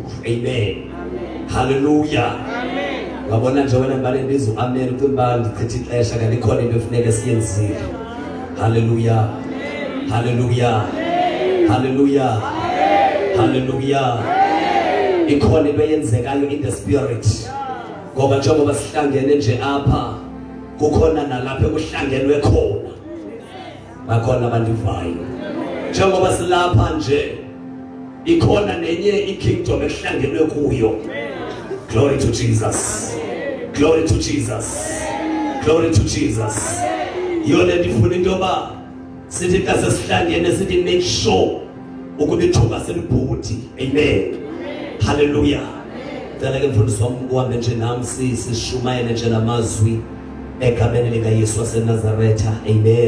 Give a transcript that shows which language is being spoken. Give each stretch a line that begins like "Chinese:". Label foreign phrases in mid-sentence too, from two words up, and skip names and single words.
Xhosa: Amen. Hallelujah. Amen. Ngabona nje wena ngale ndizo amen ucimba ndichitha ixesha kanti ikhona into efuneka siyenzile. Hallelujah. Hallelujah. Hallelujah. Hallelujah. Ikhona into eyenzekayo
English: in the spirit.
Xhosa: Ngoba njengoba sihlangene nje apha kukhona nalapha ekuhlangenwe khona. Bakhona abandivayo. Njengoba silapha nje ikhona nenye ikingdom ehlangenwe kuyo.
English: Glory to Jesus. Glory to Jesus. Glory to Jesus.
Xhosa: Yona ndifuna into yoba sithi xa sesihlangene sithi
English: make sure
Xhosa: ukuba ithuba selibhuti. Amen. Hallelujah. Ndicela ke mfundisi wami uhambe nje nami sishumayele nje namazwi egameni likaYesu waseNazaretha.